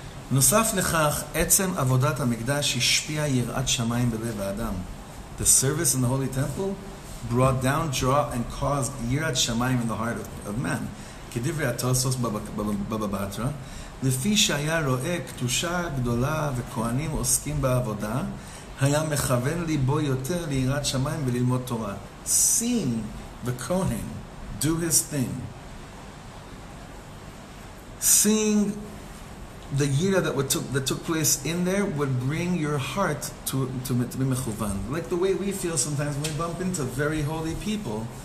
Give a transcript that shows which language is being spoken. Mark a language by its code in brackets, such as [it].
[he] נוסף לכך, עצם עבודת המקדש השפיע יראת שמיים בלב האדם. [en] The service in the Holy Temple brought down, draw, and caused yirat shamayim in the heart of man. [he] כדברי התוספות בבא בתרא, לפי שהיה רואה קדושה גדולה וכהנים עוסקים בעבודה, היה מכוון ליבו יותר ליראת שמיים וללמוד תורה. [en] Seeing the Kohen do his thing, seeing the yira that took place in there would bring your heart to be mechuvan. Like the way we feel sometimes when we bump into very holy people.